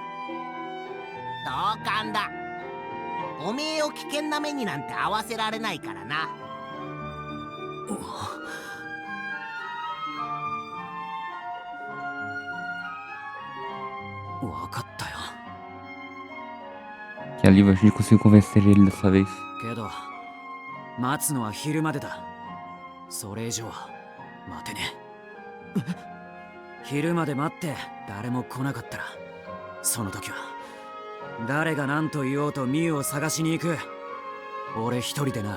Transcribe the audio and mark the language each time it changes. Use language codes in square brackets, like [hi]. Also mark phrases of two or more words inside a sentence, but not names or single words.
[ja] 同感だ。おめえを危険な目になんて合わせられないからな。わかったよ。 [pt] Que alívio, a gente conseguiu convencer ele dessa vez. [ja] けど待つのは昼までだ。それ以上は待てねえ。昼まで待って誰も来なかったら、その時は誰が何と言おうとミュウを探しに行く。俺一人でな。